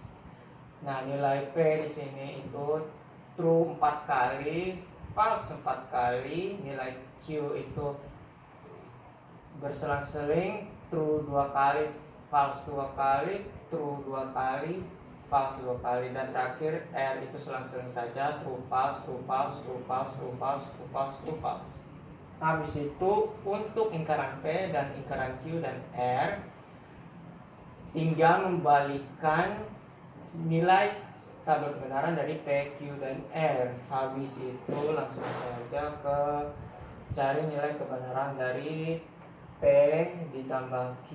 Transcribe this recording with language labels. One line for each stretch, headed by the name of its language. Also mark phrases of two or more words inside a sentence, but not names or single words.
Indonesian: Nah, nilai P di sini itu true 4 kali, false 4 kali, nilai Q itu berselang-seling, true 2 kali, false 2 kali, true 2 kali, false 2 kali, dan terakhir R itu selang-seling saja,
English: true false, true false, true false, true false, true false, true false.
Indonesian: Habis itu untuk lingkaran P dan lingkaran Q dan R tinggal membalikkan nilai tabel kebenaran dari P, Q, dan R. Habis itu langsung saja ke cari nilai kebenaran dari P ditambah Q.